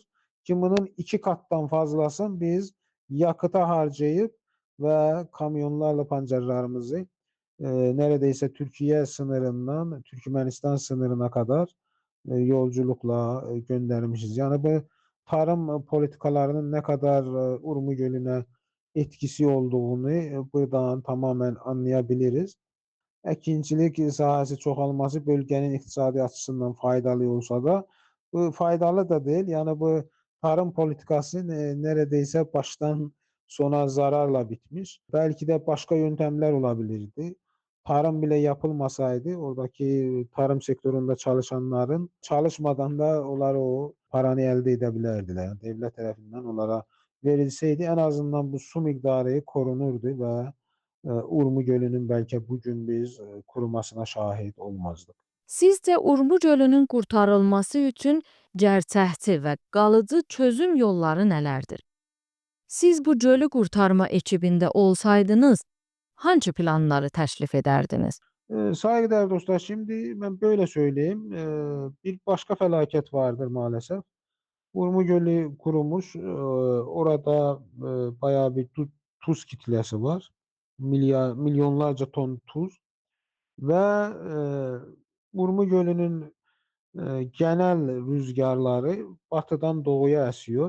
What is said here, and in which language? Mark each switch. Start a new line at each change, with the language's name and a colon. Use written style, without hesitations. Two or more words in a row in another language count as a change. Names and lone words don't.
Turkish: Ki bunun 2 kattan fazlasını biz yakıta harcayıp ve kamyonlarla pancarlarımızı neredeyse Türkiye sınırından Türkmenistan sınırına kadar yolculukla göndermişiz. Yani bu tarım politikalarının ne kadar Urmu Gölü'ne etkisi olduğunu buradan tamamen anlayabiliriz.
Azerbaijani: Əkinçilik sahəsi çoxalması bölgənin iqtisadi açısından faydalı olsa da, bu faydalı da deyil.
Turkish: Yəni bu tarım politikası neredeyse başdan sona zararla bitmiş. Belki de başka yöntemler olabilirdi. Tarım bile yapılmasaydı oradaki tarım sektöründe çalışanların çalışmadan da onlar o paranı elde edebilirdiler. Yani devlet tarafından onlara verilseydi en azından bu su miktarı korunurdu ve Urmu Gölü'nün belki bugün biz kurumasına şahit olmazdık.
Azerbaijani: Sizcə Urmu gölünün qurtarılması üçün gerçəkçi və qalıcı çözüm yolları nələrdir? Siz bu gölü qurtarma ekibində olsaydınız, hangi planları təklif edərdiniz?
Turkish: Saygıdeğer dostlar, şimdi ben böyle söyleyeyim. Bir başka felaket vardır maalesef. Urmu Gölü kurumuş. Orada bayağı bir tuz kitlesi var. Milyonlarca ton tuz. Ve Urmu Gölü'nün genel rüzgarları batıdan doğuya esiyor.